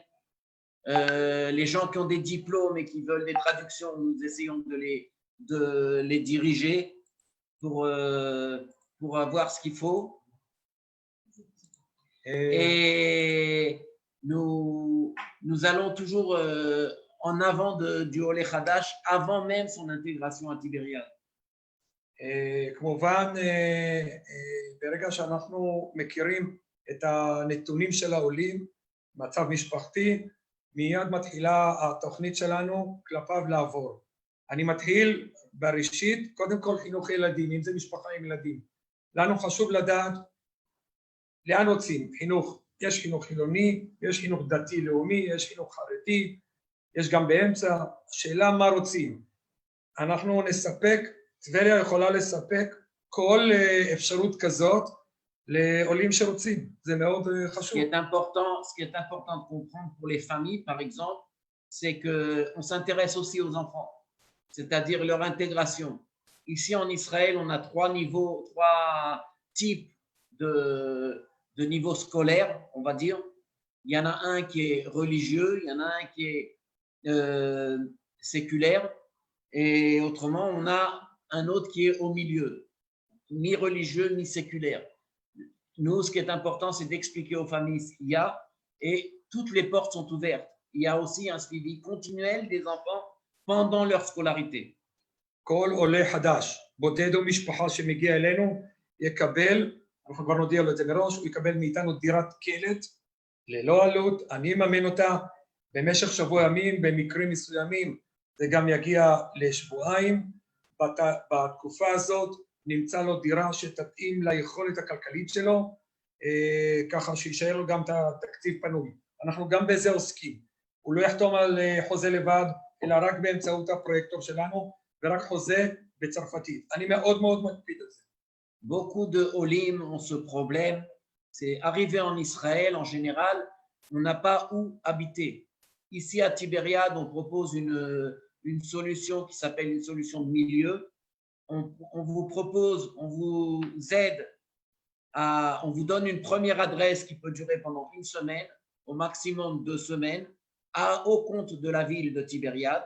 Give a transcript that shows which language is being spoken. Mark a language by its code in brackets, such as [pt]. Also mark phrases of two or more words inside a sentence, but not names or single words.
[fr] Les gens qui ont des diplômes et qui veulent des traductions, nous essayons de les diriger pour avoir ce qu'il faut. Et nous allons toujours en avant du [he] עולה חדש [fr] avant même son intégration à Tibériade. [he] כמובן, ברגע שאנחנו מכירים את הנתונים של העולים, מצב משפחתי, מיד מתחילה התוכנית שלנו כלפיו לעבור. אני מתחיל בראשית, קודם כל חינוך ילדים, אם זה משפחה עם ילדים. לנו חשוב לדעת לאן רוצים חינוך. יש חינוך חילוני, יש חינוך דתי-לאומי, יש חינוך חרדי, יש גם באמצע. שאלה מה רוצים. אנחנו נספק, טבריה יכולה לספק כל אפשרות כזאת לעולים שרוצים. זה מאוד חשוב. [fr] Ce qui est important de comprendre pour les familles, par exemple, c'est qu'on s'intéresse aussi aux enfants, c'est-à-dire leur intégration. Ici en Israël, on a trois types de niveau scolaire, on va dire. Il y en a un qui est religieux, il y en a un qui est séculaire, et autrement, on a un autre qui est au milieu, ni religieux ni séculaire. Nous, ce qui est important, c'est d'expliquer aux familles ce qu'il y a, et toutes les portes sont ouvertes. Il y a aussi un suivi continuel des enfants pendant leur scolarité. [he] כל עולה חדש, בודד או משפחה שמגיע אלינו, יקבל, אנחנו כבר נודיע לו את זה מראש, הוא יקבל מאיתנו דירת קלט, ללא עלות, אני אממן אותה, במשך שבוע ימים, במקרים מסוימים, זה גם יגיע לשבועיים, בתקופה הזאת נמצא לו דירה שתתאים ליכולת הכלכלית שלו, ככה שישאר לו גם את התקציב פנוי. אנחנו גם בזה עוסקים. הוא לא יחתום על חוזה לבד, אלא רק באמצעות הפרויקטור שלנו, ורק חוזה בצרפתית. אני מאוד מאוד מקפיד על זה. [fr] Beaucoup de Olim ont ce problème. C'est arrivé en Israël, en général, on n'a pas où habiter. Ici à Tibériade, on propose une solution qui s'appelle une solution de milieu. On vous propose, on vous aide, on vous donne une première adresse qui peut durer pendant une semaine, au maximum 2 semaines, au compte de la ville de Tibériade.